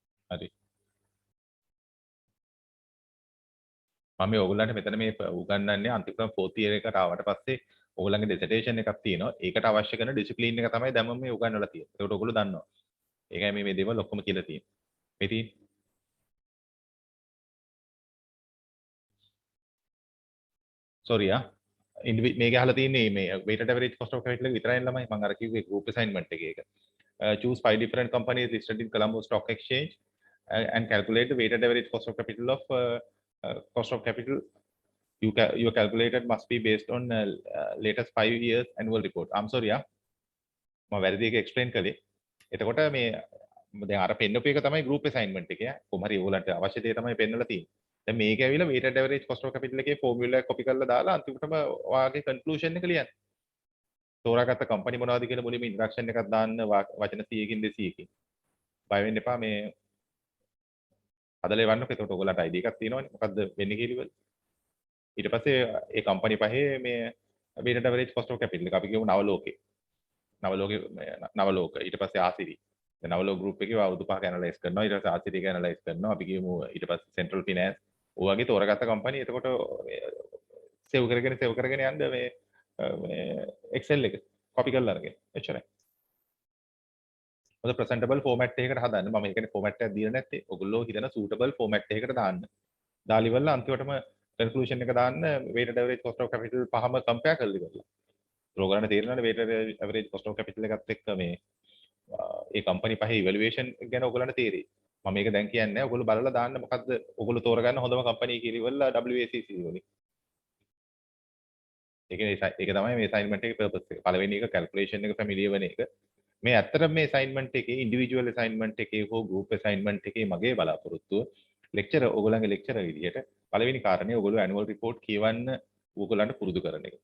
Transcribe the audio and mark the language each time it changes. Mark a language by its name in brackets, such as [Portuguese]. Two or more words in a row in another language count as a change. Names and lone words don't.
[Sinhala] හරි. මම ඔයගොල්ලන්ට මෙතන මේ උගන්වන්නේ අන්තිම [English] 4th year [Sinhala] එකට ආවට පස්සේ ඔයගොල්ලන්ගේ ඩිසර්ටේෂන් එකක් තියෙනවා. ඒකට අවශ්‍ය කරන ඩිසිප්ලින් එක තමයි දැන් මම මේ උගන්වලා තියෙන්නේ. ඒකට ඔයගොල්ලෝ දන්නවා. ඒකයි මේ දේවල් ඔක්කොම කියලා තියෙන්නේ. මේ තියෙන්නේ. sorry මේක අහලා තියෙන්නේ මේ [English] weighted average cost of capital [Sinhala] එක විතරයි ළමයි මම අර කිව්වේ [English] group assignment [Sinhala] එකේ එක. [English] Choose 5 different companies listed in Colombo Stock Exchange and calculate the weighted average cost of capital of cost of capital your calculated must be based on latest 5 years annual report. I'm sorry [Sinhala] මම වැරදි එක explain කළේ. එතකොට මේ දැන් අර පෙන්නපු එක තමයි [English] group assignment [Sinhala] එක. කොහොම හරි ඕගොල්ලන්ට අවශ්‍ය දේ තමයි පෙන්නලා තියෙන්නේ. දැන් මේක ඇවිල්ලා [English] weighted average cost of capital [Sinhala] එකේ formula එක copy කරලා දාලා අන්තිමටම ඔයාගේ conclusion එක ලියන්න. තෝරාගත්ත කම්පැනි මොනවද කියලා මුලින්ම ඉන්ට්‍රොඩක්ෂන් එකක් දාන්න වචන 100කින් 200කින්. බය වෙන්න එපා මේ හදලා එවන්නකො. එතකොට ඔයගොල්ලන්ට ID එකක් තියෙනවනේ. මොකද්ද වෙන්නේ කියලා. ඊට පස්සේ ඒ කම්පැනි පහේ මේ [English] weighted average cost of capital [Sinhala] එක අපි කියමු නවලෝකේ. නවලෝක ඊට පස්සේ ආසිරි. දැන් නවලෝක group එකේ අවුරුදු 5ක ඇනලයිස් කරනවා. ඊට පස්සේ ආසිරි එක ඇනලයිස් කරනවා. අපි කියමු ඊට පස්සේ [English] central finance. [Sinhala] ඔය වගේ තෝරාගත්ත කම්පැනි. එතකොට සේව් කරගෙන යන්න මේ Excel එක copy කරලා අරගෙන. එච්චරයි. මොකද [English] presentable format [Sinhala] එකකට හදන්න. මම ඒකනේ format එකක් දීලා නැත්තේ. ඔයගොල්ලෝ හිතන [English] suitable format [Sinhala] එකකට දාන්න. දාලා ඉවරලා අන්තිමටම conclusion එක දාන්න [English] weighted average cost of capital [Sinhala] පහම compare කරලා ඉවරලා. ඔයගොල්ලන්ට තේරෙනවනේ [English] weighted average cost of capital [Sinhala] එකත් එක්ක මේ ඒ කම්පැනි පහේ ඉවැලුවේෂන් ගැන ඔයගොල්ලන්ට තේරෙයි. මම මේක දැන් කියන්නේ නැහැ. ඔයගොල්ලෝ බලලා දාන්න මොකද්ද ඔයගොල්ලෝ තෝරගන්න හොඳම කම්පැනි කියලා ඉවරලා WACC වලින්. ඒක තමයි මේ assignment එකේ purpose එක. පළවෙනි එක calculation එක familiar වෙන එක. මේ ඇත්තටම මේ assignment එකේ [English] individual assignment [Sinhala] එකේ හෝ [English] group assignment [Sinhala] එකේ මගේ බලාපොරොත්තුව lecture ඔයගොල්ලන්ගේ lecture විදිහට පළවෙනි කාරණේ ඔයගොල්ලෝ [English] annual report [Sinhala] කියවන්න ඔයගොල්ලන්ට පුරුදු කරන එක.